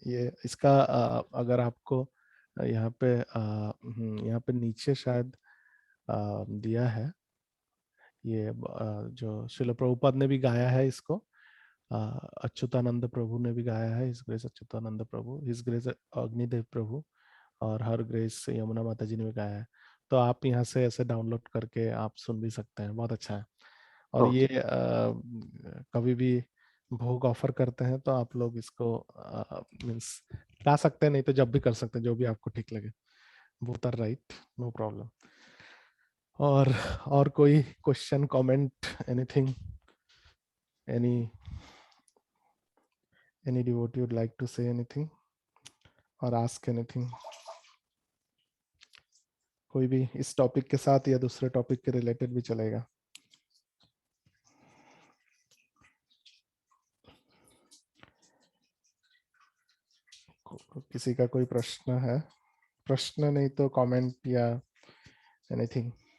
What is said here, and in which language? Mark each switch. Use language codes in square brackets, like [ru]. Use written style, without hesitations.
[hi] ये इसका अगर आपको यहाँ पे नीचे शायद दिया है, ये जो श्रील प्रभुपाद ने भी गाया है इसको, अच्युतानंद प्रभु ने भी गाया है, हिज ग्रेस अच्युतानंद प्रभु, हिज ग्रेस अग्निदेव प्रभु, और हर ग्रेस यमुना माता जी ने भी गाया है। तो आप यहाँ से ऐसे डाउनलोड करके आप सुन भी सकते हैं, बहुत अच्छा है। और ये कभी भी भोग ऑफर करते हैं तो आप लोग इसको मीन्स गा सकते हैं, नहीं तो जब भी कर सकते हैं, जो भी आपको ठीक लगे। [en] Both are right, no problem. और कोई question, comment, anything, any devotee would like to say anything or ask anything? [hi] कोई भी इस टॉपिक के साथ या दूसरे टॉपिक के रिलेटेड भी चलेगा। किसी का कोई प्रश्न है? प्रश्न नहीं तो कमेंट या एनीथिंग।